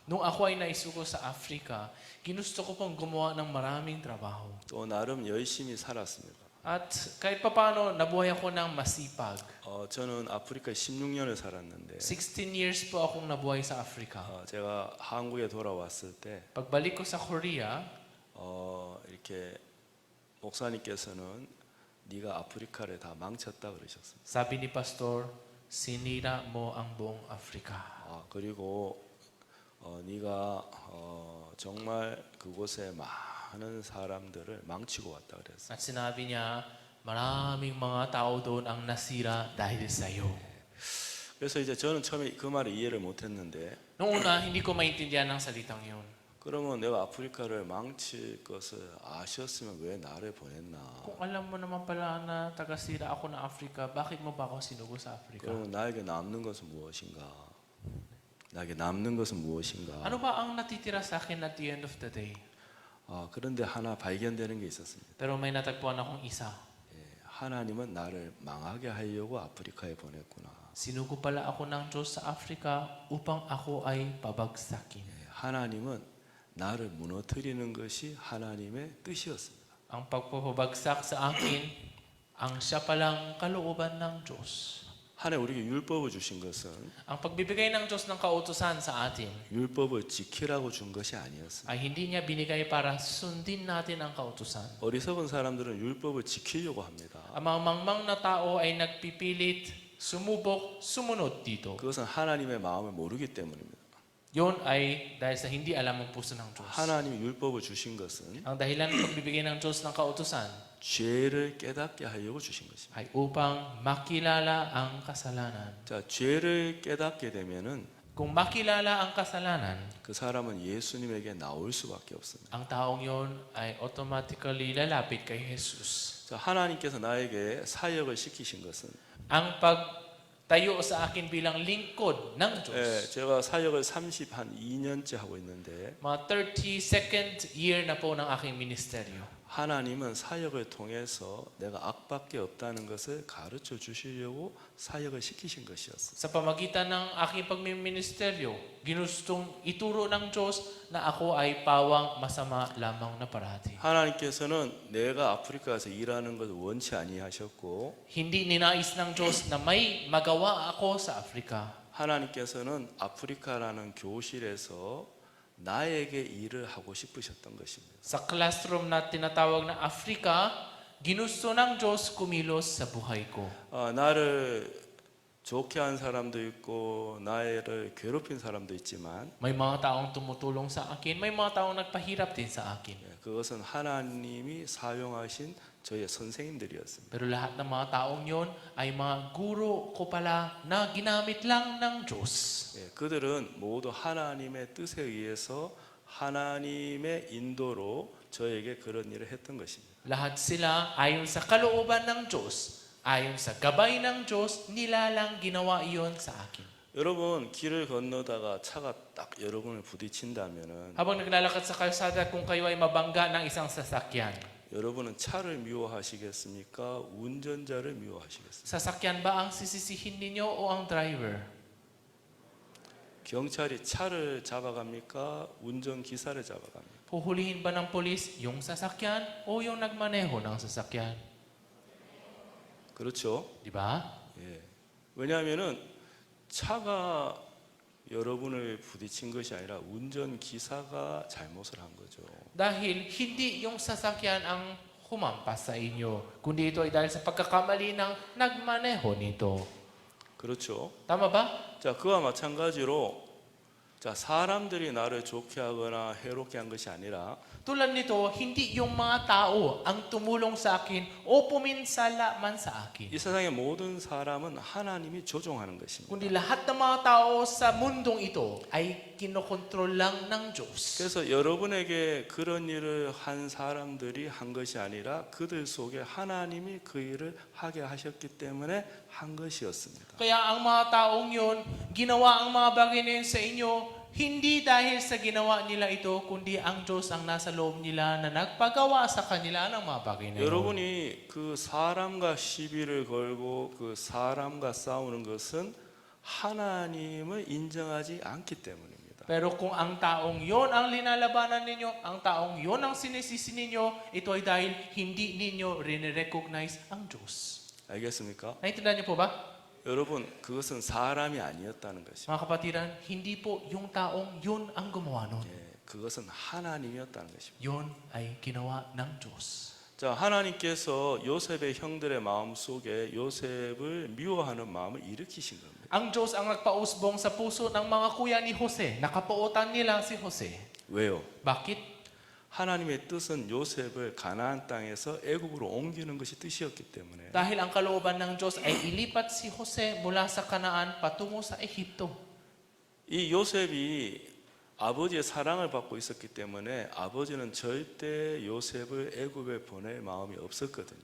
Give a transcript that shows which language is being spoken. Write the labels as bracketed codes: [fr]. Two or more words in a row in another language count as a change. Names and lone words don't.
[tl] Nung ako ay naisuko sa Africa, ginusto ko pong gumawa ng maraming trabaho. [ko] 또 나름 열심히 살았습니다. [tl] At kahit papaano, nabuhay ako ng masipag. [ko] 저는 아프리카에 16년을 살았는데 [tl] 16 years po akong nabuhay sa Africa. [ko] 제가 한국에 돌아왔을 때 [tl] Pagbalik ko sa Korea, [ko] 이렇게 목사님께서는 네가 아프리카를 다 망쳤다 그러셨습니다. [tl] sabi ni Pastor, sinira mo ang buong Africa. [ko] 그리고 네가 정말 그곳에 많은 사람들을 망치고 왔다 그랬어요. [tl] At sinabi niya, maraming mga tao doon ang nasira dahil sa iyo. [ko] 그래서 이제 저는 처음에 그 말을 이해를 못했는데 [tl] Noong una, hindi ko maintindihan ang salitang yun. [ko] 그러면 내가 아프리카를 망칠 것을 아셨으면 왜 나를 보냈나? [tl] Kung alam mo naman pala na taga-sira ako na Africa, bakit mo ba ako sinugo sa Africa? [ko] 그러면 나에게 남는 것은 무엇인가? 나에게 남는 것은 무엇인가? [tl] Ano ba ang natitira sa akin [en] at the end of the day? [ko] 그런데 하나 발견되는 게 있었습니다. [tl] Pero may natagpuan akong isa. [ko] 하나님은 나를 망하게 하려고 아프리카에 보냈구나. [tl] Sinugo pala ako ng Diyos sa Africa upang ako ay pabagsakin. [ko] 하나님은 나를 무너뜨리는 것이 하나님의 뜻이었습니다. [tl] Ang pagpapabagsak sa akin, ang siya palang kalooban ng Diyos. [ko] 하나님 우리에게 율법을 주신 것은 [tl] Ang pagbibigay ng Diyos ng kautusan sa atin [ko] 율법을 지키라고 준 것이 아니었습니다. [tl] ay hindi niya binigay para sundin natin ang kautusan. [ko] 어리석은 사람들은 율법을 지키려고 합니다. [tl] Ang mga mangmang na tao ay nagpipilit, sumubok, sumunod dito. [ko] 그것은 하나님의 마음을 모르기 때문입니다. [tl] Yun ay dahil sa hindi alam ang puso ng Diyos. [ko] 하나님이 율법을 주신 것은 [tl] Ang dahilan ng pagbibigay ng Diyos ng kautusan [ko] 죄를 깨닫게 하려고 주신 것입니다. [tl] ay upang makilala ang kasalanan. [ko] 자, 죄를 깨닫게 되면은 [tl] Kung makilala ang kasalanan, [ko] 그 사람은 예수님에게 나올 수밖에 없습니다. [tl] ang taong yon ay automatically lalapit kay Jesus. [ko] 자, 하나님께서 나에게 사역을 시키신 것은 [tl] Ang pagtayo sa akin bilang lingkod ng Diyos. [ko] 제가 사역을 32년째 하고 있는데 [tl] Mga 32nd year na po ng aking ministeryo. [ko] 하나님은 사역을 통해서 내가 악밖에 없다는 것을 가르쳐 주시려고 사역을 시키신 것이었어요. [tl] Sa pamagitan ng aking pagmiministeryo, ginustong ituro ng Diyos na ako ay pawang masama lamang na parati. [ko] 하나님께서는 내가 아프리카에서 일하는 것을 원치 아니하셨고 [tl] Hindi ninais ng Diyos na may magawa ako sa Africa. [ko] 하나님께서는 아프리카라는 교실에서 나에게 일을 하고 싶으셨던 것입니다. [tl] Sa classroom na tinatawag na Africa, ginusto ng Diyos kumilos sa buhay ko. [ko] 나를 좋게 한 사람도 있고 나를 괴롭힌 사람도 있지만 [tl] May mga taong tumutulong sa akin, may mga taong nagpahirap din sa akin. [ko] 그것은 하나님이 사용하신 저의 선생님들이었습니다. [tl] Pero lahat ng mga taong yon ay mga guro ko pala na ginamit lang ng Diyos. [ko] 그들은 모두 하나님의 뜻에 의해서 하나님의 인도로 저에게 그런 일을 했던 것입니다. [tl] Lahat sila ayon sa kalooban ng Diyos, ayon sa gabay ng Diyos, nila lang ginawa iyon sa akin. [ko] 여러분 길을 건너다가 차가 딱 여러분을 부딪힌다면은 [tl] Habang naglalakad sa kalsada, kung kayo ay mabangga ng isang sasakyan, [ko] 여러분은 차를 미워하시겠습니까? 운전자를 미워하시겠습니까? [tl] sasakyan ba ang sisisihin ninyo o ang driver? [ko] 경찰이 차를 잡아갑니까? 운전기사를 잡아갑니까? [tl] Huhulihin ba ng polis yung sasakyan o yung nagmaneho ng sasakyan? [ko] 그렇죠? [tl] Di ba? [ko] 예. 왜냐하면은 차가 여러분을 부딪힌 것이 아니라 운전기사가 잘못을 한 거죠. [tl] Dahil hindi yung sasakyan ang humampas sa inyo, kundi ito ay dahil sa pagkakamali ng nagmaneho nito. [ko] 그렇죠? [tl] Tama ba? [ko] 자, 그와 마찬가지로 자, 사람들이 나를 좋게 하거나 해롭게 한 것이 아니라 [tl] Tulad nito, hindi yung mga tao ang tumulong sa akin o puminsala man sa akin. [ko] 이 세상의 모든 사람은 하나님이 조종하는 것입니다. [tl] Kundi lahat ng mga tao sa mundong ito ay kinokontrol lang ng Diyos. [ko] 그래서 여러분에게 그런 일을 한 사람들이 한 것이 아니라 그들 속에 하나님이 그 일을 하게 하셨기 때문에 한 것이었습니다. [tl] Kaya ang mga taong yun, ginawa ang mga bagay na yun sa inyo, hindi dahil sa ginawa nila ito, kundi ang Diyos ang nasa loob nila na nagpagawa sa kanila ng mga bagay na yun. [ko] 여러분이 그 사람과 시비를 걸고 그 사람과 싸우는 것은 하나님을 인정하지 않기 때문입니다. [tl] Pero kung ang taong yon ang linalabanan ninyo, ang taong yon ang sinisisi ninyo, ito ay dahil hindi ninyo rin-recognize ang Diyos. [ko] 알겠습니까? [tl] Naintindihan niyo po ba? [ko] 여러분, 그것은 사람이 아니었다는 것입니다. [tl] Mga kapatiran, hindi po yung taong yun ang gumawa nun. [ko] 예, 그것은 하나님이었다는 것입니다. [tl] Yun ay ginawa ng Diyos. [ko] 자, 하나님께서 요셉의 형들의 마음 속에 요셉을 미워하는 마음을 일으키신 겁니다. [tl] Ang Diyos ang nagpausbong sa puso ng mga kuya ni Jose. Nakapuotan nila si Jose. [ko] 왜요? [tl] Bakit? [ko] 하나님의 뜻은 요셉을 가나안 땅에서 애굽으로 옮기는 것이 뜻이었기 때문에 [tl] Dahil ang kalooban ng Diyos ay ilipat si Jose mula sa Kanaan patungo sa Ehipto. [ko] 이 요셉이 아버지의 사랑을 받고 있었기 때문에 아버지는 절대 요셉을 애굽에 보낼 마음이 없었거든요.